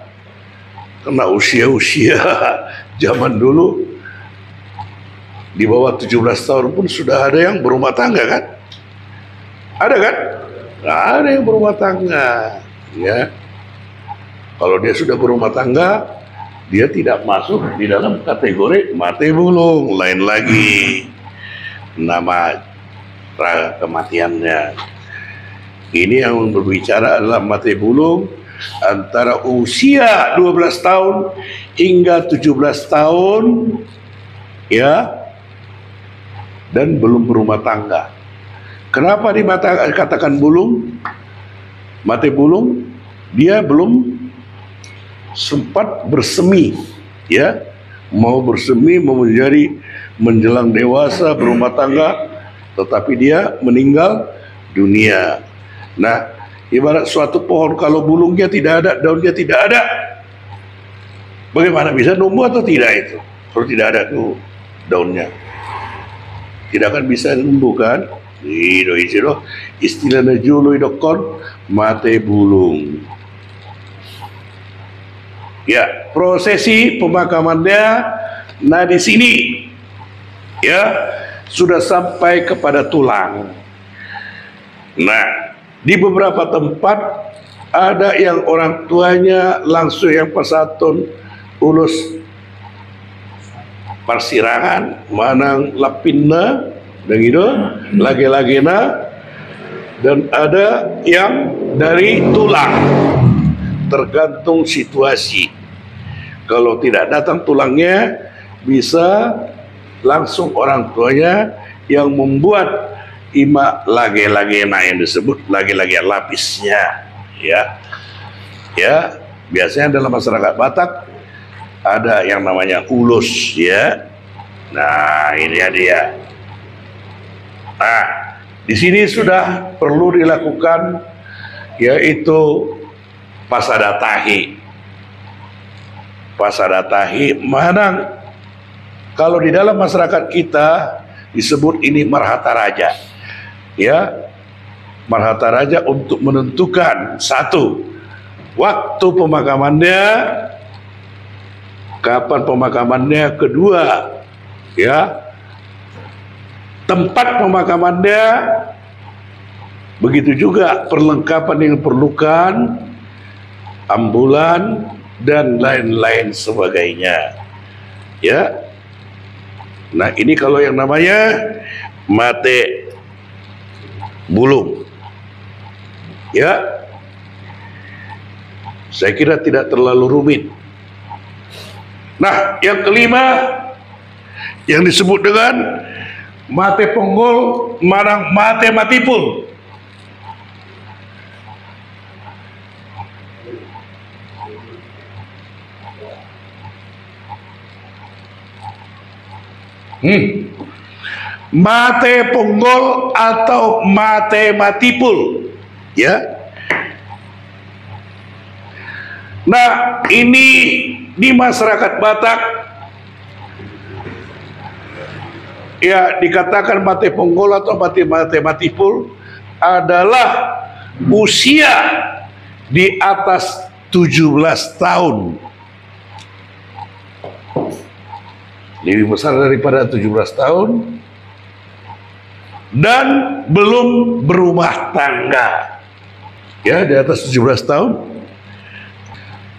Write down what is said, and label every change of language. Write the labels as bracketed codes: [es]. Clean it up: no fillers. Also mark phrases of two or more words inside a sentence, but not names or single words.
[id] Karena usia-usia zaman dulu di bawah 17 tahun pun sudah ada yang berumah tangga, kan? Ada, kan? Nggak ada yang berumah tangga, ya. Kalau dia sudah berumah tangga, dia tidak masuk di dalam kategori [bbc] mate bulung. [id] Lain lagi nama kematiannya. Ini yang berbicara adalah [bbc] mate bulung [id] antara usia 12 tahun hingga 17 tahun, ya, dan belum berumah tangga. Kenapa dikatakan bulung? [bbc] Mate bulung, [id] dia belum sempat bersemi, ya, mau bersemi, mau menjadi menjelang dewasa berumah tangga, tetapi dia meninggal dunia. Nah, ibarat suatu pohon kalau bulungnya tidak ada, daunnya tidak ada, bagaimana bisa numbuh atau tidak itu? Kalau tidak ada tuh daunnya, tidak akan bisa numbuh, kan? [bbc] Istilahnya julu idokon mate bulung. [id] Ya, prosesi pemakamannya, nah di sini, ya, sudah sampai kepada tulang. Nah, di beberapa tempat ada yang orang tuanya langsung yang [bbc] pasatun ulus parsirangan manang lapinna [id] dan itu lagi-lagina, dan ada yang dari tulang, tergantung situasi. Kalau tidak datang tulangnya, bisa langsung orang tuanya yang membuat [bbc] ima lage-lagena [id] yang disebut [bbc] lage-lage lapisnya, [id] ya. Ya, biasanya dalam masyarakat Batak ada yang namanya ulus, ya. Nah, ini dia. Nah, di sini sudah perlu dilakukan, yaitu pasadatahi. [bbc] Pasadatahi manang, [id] kalau di dalam masyarakat kita disebut ini [bbc] marhata raja, [id] ya, [bbc] marhata raja [id] untuk menentukan satu, waktu pemakamannya, kapan pemakamannya, kedua, ya, tempat pemakamannya, begitu juga perlengkapan yang diperlukan, ambulan dan lain-lain sebagainya, ya. Nah, ini kalau yang namanya [bbc] mate bulung, [id] ya, saya kira tidak terlalu rumit. Nah, yang kelima yang disebut dengan [bbc] mate ponggol marang mate matipul. Mate ponggol atau mate matipul, [id] ya. Nah, ini di masyarakat Batak, ya, dikatakan [bbc] mate ponggol atau mate matipul [id] adalah usia di atas 17 tahun. Lebih besar daripada 17 tahun dan belum berumah tangga, ya, di atas 17 tahun.